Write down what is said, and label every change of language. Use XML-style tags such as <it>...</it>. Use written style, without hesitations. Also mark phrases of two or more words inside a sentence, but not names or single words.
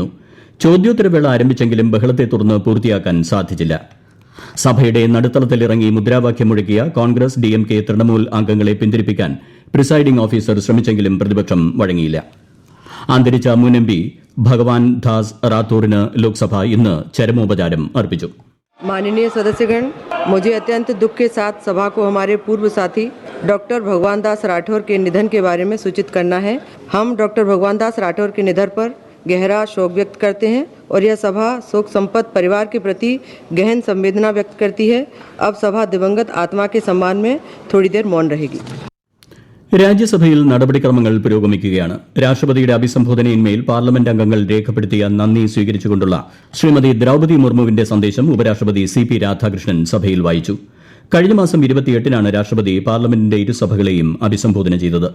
<ml>ചോദ്യോത്തരവേള ആരംഭിച്ചെങ്കിലും ബഹളത്തെ തുടർന്ന് പൂർത്തിയാക്കാൻ സാധിച്ചില്ല. സഭയുടെ നടുത്തളത്തിലിറങ്ങി മുദ്രാവാക്യം മുഴക്കിയ കോൺഗ്രസ്, DMK, തൃണമൂൽ അംഗങ്ങളെ പിന്തിരിപ്പിക്കാൻ</ml> <en>presiding officer</en> <ml>ശ്രമിച്ചെങ്കിലും പ്രതിപക്ഷം വഴങ്ങിയില്ല. അന്തരിച്ച മുൻ MP ഭഗവാൻ ദാസ് റാത്തോറിന് ലോക്സഭ ഇന്ന് ചരമോപചാരം അർപ്പിച്ചു.</ml> <hi>माननीय सदस्यगण, मुझे अत्यंत दुख के साथ सभा को हमारे पूर्व साथी डॉक्टर भगवान दास राठौर के निधन के बारे में सूचित करना है. हम डॉक्टर भगवान दास राठौर के निधन पर गहरा शोक व्यक्त करते हैं और यह सभा शोक संपन्न परिवार के प्रति गहन संवेदना व्यक्त करती है. अब सभा दिवंगत आत्मा के सम्मान में थोड़ी देर मौन रहेगी.</hi> <ml>രാജ്യസഭയിൽ നടപടിക്രമങ്ങൾ പുരോഗമിക്കുകയാണ്. രാഷ്ട്രപതിയുടെ അഭിസംബോധനയിന്മേൽ പാർലമെന്റ് അംഗങ്ങൾ രേഖപ്പെടുത്തിയ നന്ദി സ്വീകരിച്ചുകൊണ്ടുള്ള ശ്രീമതി ദ്രൌപദി മുർമുവിന്റെ സന്ദേശം ഉപരാഷ്ട്രപതി CP രാധാകൃഷ്ണൻ സഭയിൽ വായിച്ചു. കഴിഞ്ഞ മാസം 28-നാണ് രാഷ്ട്രപതി പാർലമെന്റിന്റെ ഇരുസഭകളെയും അഭിസംബോധന ചെയ്തത്.</ml>